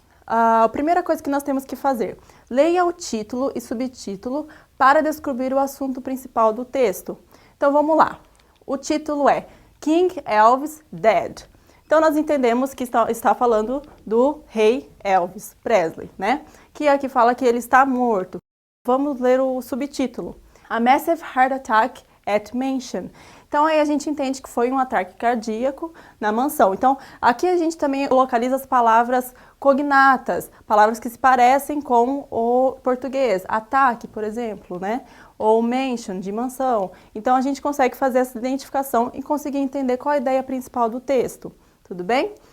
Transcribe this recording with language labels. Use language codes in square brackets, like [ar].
[pt] A primeira coisa que nós temos que fazer, leia o título e subtítulo para descobrir o assunto principal do texto. Então vamos lá. O título é [en] King Elvis Dead. [pt] Então, nós entendemos que está falando do rei Elvis Presley, né? Que aqui fala que ele está morto. Vamos ler o subtítulo. [en] A Massive Heart Attack at Mansion. [pt] Então, aí a gente entende que foi um ataque cardíaco na mansão. Então, aqui a gente também localiza as palavras cognatas, palavras que se parecem com o português. Ataque, por exemplo, né? Ou mansion, de mansão. Então, a gente consegue fazer essa identificação e conseguir entender qual a ideia principal do texto. Tudo bem?